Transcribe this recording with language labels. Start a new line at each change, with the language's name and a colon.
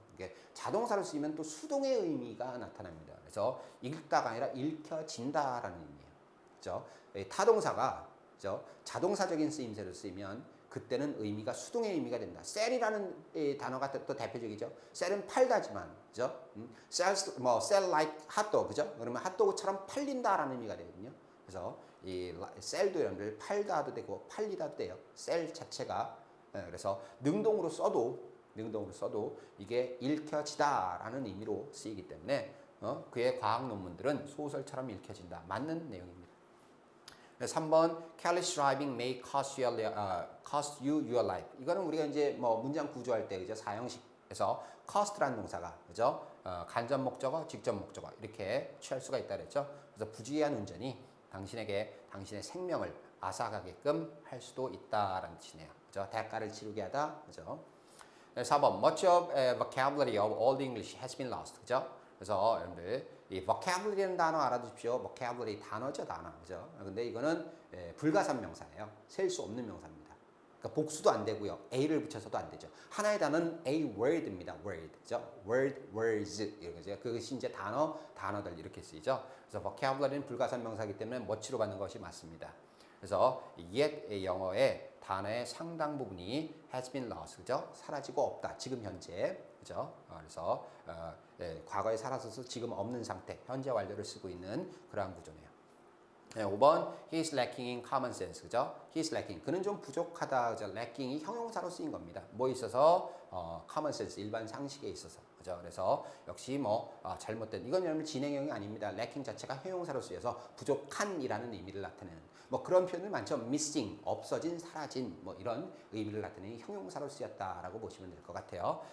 Korean: 이게 자동사로 쓰이면 또 수동의 의미가 나타납니다. 그래서 읽다가 아니라 읽혀진다라는 의미예요. 그죠? 타동사가 그죠? 자동사적인 쓰임새로 쓰이면 그때는 의미가 수동의 의미가 된다. 셀이라는 단어가 또 대표적이죠. 셀은 팔다지만, 그죠?
English: sell like hotdog,
Korean: 그죠? 그러면 핫도그처럼 팔린다라는 의미가 되거든요. 그래서 이 셀도 여러분들 팔다도 되고 팔리다도 돼요. 셀 자체가 그래서 능동으로 써도 이게 읽혀지다라는 의미로 쓰이기 때문에 그의 과학 논문들은 소설처럼 읽혀진다. 맞는 내용입니다.
English: 3번 careless driving may cost you your life.
Korean: 이거는 우리가 이제 문장 구조할 때 그죠? 사형식에서 cost라는 동사가 그죠? 간접 목적어, 직접 목적어 이렇게 취할 수가 있다 그랬죠. 그래서 부주의한 운전이 당신의 생명을 앗아가게끔 할 수도 있다라는 뜻이네요. 그죠? 대가를 치르게 하다. 그죠?
English: 4번 much of vocabulary of old English has been lost.
Korean: 그죠? 그래서 여러분들 이 vocabulary라는 단어 알아두십시오. vocabulary 단어죠, 단어. 그죠? 근데 이거는 불가산명사예요. 셀 수 없는 명사입니다. 그러니까 복수도 안 되고요. a를 붙여서도 안 되죠. 하나의 단어는 a word입니다. word. 그죠? word, words. 이렇게 그것이 이제 단어들 이렇게 쓰이죠. 그래서 vocabulary는 불가산명사이기 때문에 much로 받는 것이 맞습니다. 그래서 옛 영어의 단어의 상당 부분이
English: has been lost.
Korean: 그죠? 사라지고 없다. 지금 현재. 그죠? 그래서 과거에 사라져서 지금 없는 상태, 현재 완료를 쓰고 있는 그러한 구조네요.
English: 5번 he is lacking in common sense.
Korean: 그죠?
English: he is lacking.
Korean: 그는 좀 부족하다. 그죠? lacking이 형용사로 쓰인 겁니다. 뭐 있어서 common sense 일반 상식에 있어서. 그죠? 그래서 역시 잘못된 이건 여러분 진행형이 아닙니다. lacking 자체가 형용사로 쓰여서 부족한이라는 의미를 나타내는 그런 표현들 많죠. missing 없어진, 사라진 이런 의미를 나타내는 형용사로 쓰였다라고 보시면 될 것 같아요.